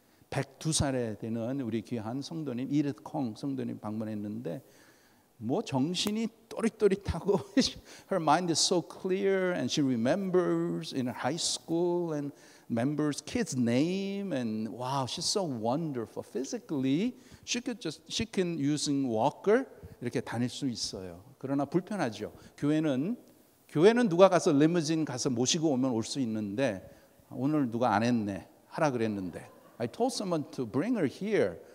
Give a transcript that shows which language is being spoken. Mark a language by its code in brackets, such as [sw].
[ko] 102살에 되는 우리 귀한 성도님 이디트 콩 성도님 방문했는데 뭐 정신이 또릿또릿하고 [en] her mind is so clear and she remembers in her high school and remembers kids' name and wow, she's so wonderful. Physically, she can using walker [ko] 이렇게 다닐 수 있어요. 그러나 불편하죠. 교회는 누가 가서 리무진 가서 모시고 오면 올 수 있는데 오늘 누가 안 했네. 하라 그랬는데. [en] I told someone to bring her here.